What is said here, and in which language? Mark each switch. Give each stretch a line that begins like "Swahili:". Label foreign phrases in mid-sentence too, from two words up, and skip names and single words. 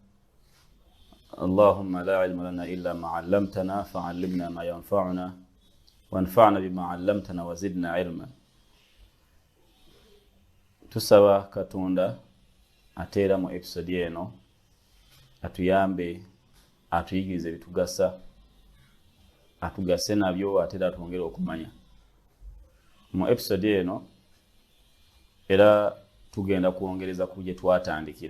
Arabic: اللهم لا علم لنا إلا ما علمتنا فعلمنا ما ينفعنا وانفعنا بما علمتنا وزدنا علما.
Ganda: Tusaba Katunda atera mu episode eno atuyambe atuyigirize bitugasa atugase nabyo atera atwongera okumanya. Mu episode eno era tugenda kuongereza kuje twatandikira.